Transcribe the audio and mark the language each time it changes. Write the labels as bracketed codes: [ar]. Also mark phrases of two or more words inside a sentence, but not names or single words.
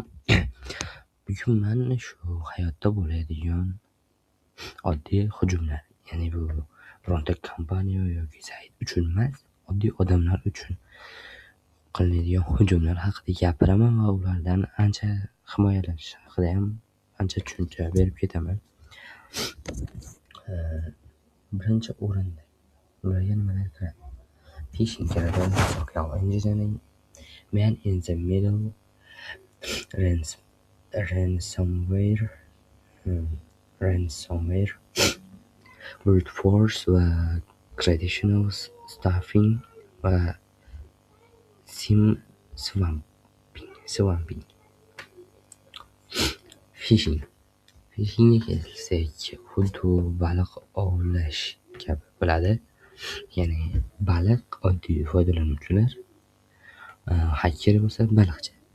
[uz] Bugun men shu hayotda bo'ladigan oddiy hujumlar, ya'ni bu bironta kompaniya yoki sayt uchun emas, oddiy odamlar uchun qilinadigan hujumlar haqida gapiraman va ulardan ancha himoyalanish haqida ham ancha tushuncha berib ketaman. Birinchi o'rinda ularga nimalar kiradi? Phishing kiradi, [en] social engineering, man in the middle, ransomware, brute force va traditional stuffing va sim swamping. [uz] Phishingga kelsak, xuddi baliq ovlash kabi bo'ladi. Ya'ni baliq oddiy foydalanuvchilar, hacker bo'lsa baliqchi.